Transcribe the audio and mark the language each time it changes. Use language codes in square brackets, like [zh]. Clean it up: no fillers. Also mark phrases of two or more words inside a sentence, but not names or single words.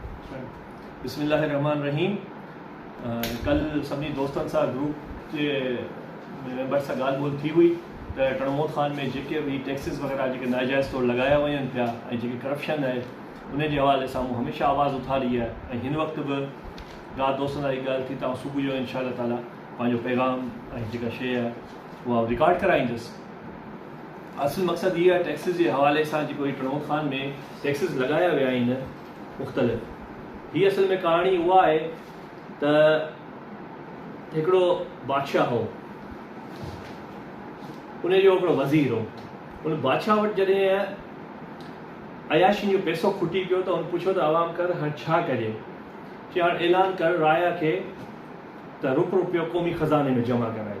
[ar] बिस्मिल्लाहिर्रहमानिर्रहीम। [sd] कल सभी दोस्तों सां ग्रुप के मेंबर सां ॻाल्हि ॿोल थी हुई त टणमोद खान में जेके भी टैक्सिस वग़ैरह जेके नाजाइज़ तौर लगाया वञनि पिया ऐं जेके करप्शन है उन जे हवाले सां मूं हमेशह आवाज़ उथारी है ऐं हिन वक्त भी रात दोस्तों सां ॻाल्हि थी तव्हां सुबुह जो [ar] إن شاء الله تعالى [sd] पंहिंजो पैगाम ऐं जेका शइ आहे उहा रिकॉर्ड कराईंदुसि। [ur] اصل مقصد یہ ہے ٹیکسز کے حوالے سے جو ٹنمود خان میں ٹیکسز [sd] लगाया विया आहिनि मुख़्तलिफ़। ही असल में कहानी हुआ है तो हिकिड़ो बादशाह हो, उन जो हिकिड़ो वज़ीर हो। उन बादशाह वटि जॾहिं अयाशी जो पैसो खुटी पियो तो उन पुछो तो आवाम कर हाणे छा कजे, चई हाणे ऐलान कर राया खे त रुपयो क़ौमी ख़ज़ाने में जमा कराए।